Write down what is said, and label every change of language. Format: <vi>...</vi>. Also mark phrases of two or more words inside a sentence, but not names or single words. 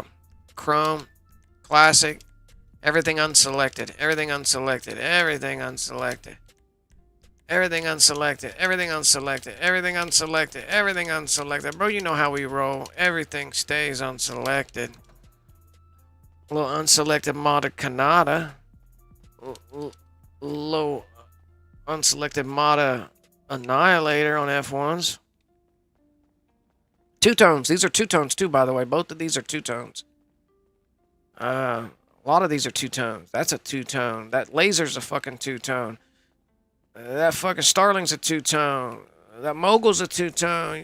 <en>Chrome. Classic. Everything unselected. Everything unselected. Everything unselected. Everything unselected. Everything unselected. Everything unselected. Everything unselected. Bro, you know how we roll. Everything stays unselected. A little unselected modded Kanata. Low unselected modded Annihilator on F1s. Two-tones. These are two-tones too, by the way. Both of these are two-tones. A lot of these are two-tones. That's a two-tone. That laser's a fucking two-tone. That fucking Starling's a two-tone. That Mogul's a two-tone.</en>